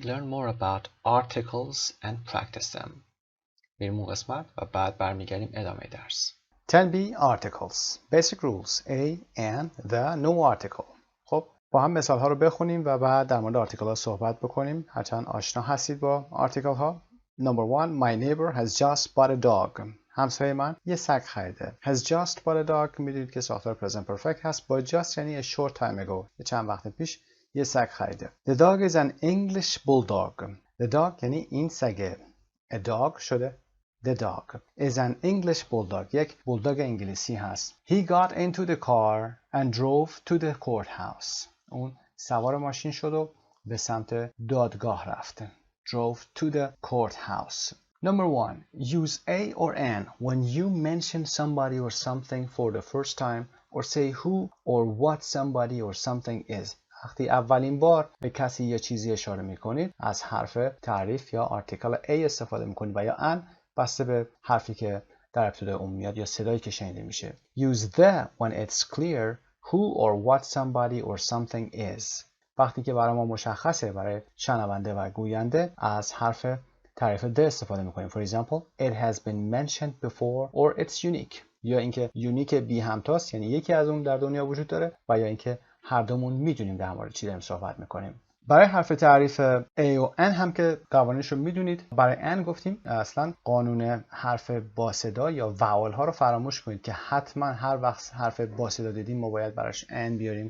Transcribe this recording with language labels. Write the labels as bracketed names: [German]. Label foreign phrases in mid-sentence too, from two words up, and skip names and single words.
[English] Learn more about articles and practice them. [Persian] میریم اون قسمت و بعد برمیگردیم ادامه درس. [English] 10B Articles. Basic Rules. A and the no article. [Persian] خب با هم مثال ها رو بخونیم و بعد در مورد آرتیکل ها صحبت بکنیم. هرچند آشنا هستید با آرتیکل ها. [English] Number 1. My neighbor has just bought a dog. [Persian] همسایه من یه سگ خریده. [English] Has just bought a dog [Persian] میدونید که ساختار [English] present perfect [Persian] هست. [English] با just یعنی a short time ago. [Persian] یه چند وقت پیش یه سگ خریده. [English] The dog is an English bulldog. The dog [Persian] یعنی این سگه. [English] A dog شده The dog is an English bulldog. [Persian] یک بولدوگ انگلیسی هست. [English] He got into the car and drove to the courthouse. [Persian] اون سوار ماشین شد و به سمت دادگاه رفت. [English] Drove to the courthouse. Number 1. Use a or an when you mention somebody or something for the first time or say who or what somebody or something is. [Persian] وقتی اولین بار به کسی یه چیزی اشاره میکنید از حرف تعریف یا آرتیکل a استفاده میکنید و یا an بسته به حرفی که در ابتدای اون میاد یا صدایی که شنیده میشه. [English] Use the when it's clear who or what somebody or something is. [Persian] وقتی که برای ما مشخصه برای شنونده و گوینده از حرف تعریف the استفاده میکنیم. [English] For example, it has been mentioned before or it's unique. [Persian] یا اینکه یونیک بی همتاست یعنی یکی از اون در دنیا وجود داره و یا اینکه هر دومون میدونیم در مورد چی داریم صحبت میکنیم. برای حرف تعریف A و N هم که قوانینش رو میدونید. برای N گفتیم اصلا قانون حرف با صدا یا واول ها رو فراموش کنید که حتما هر وقت حرف با صدا دیدیم ما باید براش N بیاریم.